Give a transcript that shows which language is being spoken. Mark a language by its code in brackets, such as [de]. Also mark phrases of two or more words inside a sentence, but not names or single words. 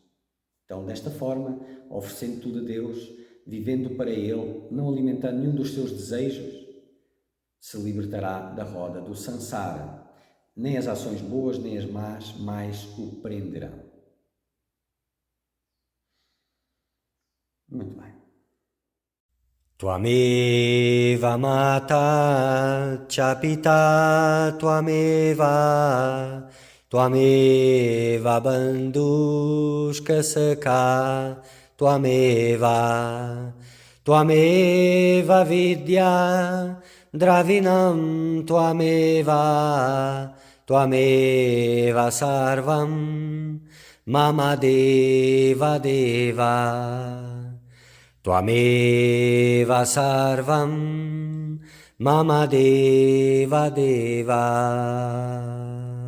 [pt] Então, desta forma, oferecendo tudo a Deus, vivendo para Ele, não alimentando nenhum dos seus desejos, se libertará da roda do samsara. Nem as ações boas, nem as más, mais o prenderão. Muito bem. [sa] Tvameva mata cha pita tvameva tvameva bandhushka sakha tvameva tvameva vidya dravinam tvameva tvameva sarvam mama deva deva Tvameva sarvam mama deva deva.